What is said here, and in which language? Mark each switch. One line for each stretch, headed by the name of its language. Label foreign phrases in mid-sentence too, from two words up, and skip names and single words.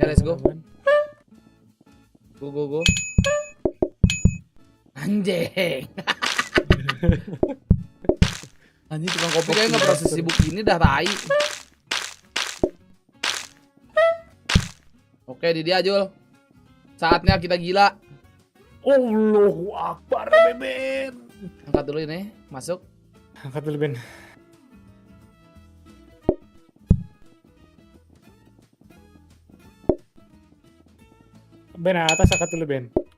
Indonesian: Ya,
English: let's go.
Indonesian: aman. Go. Anjing. Anjing, tukang kopi kayaknya nggak pernah sesibuk ini dah, tai. Oke, di dia, Jul. Saatnya kita gila.
Arabic: Allahu Akbar, Ben.
Indonesian: Angkat dulu ini, masuk. Angkat dulu, Ben. Ben, atas angkat dulu, Ben.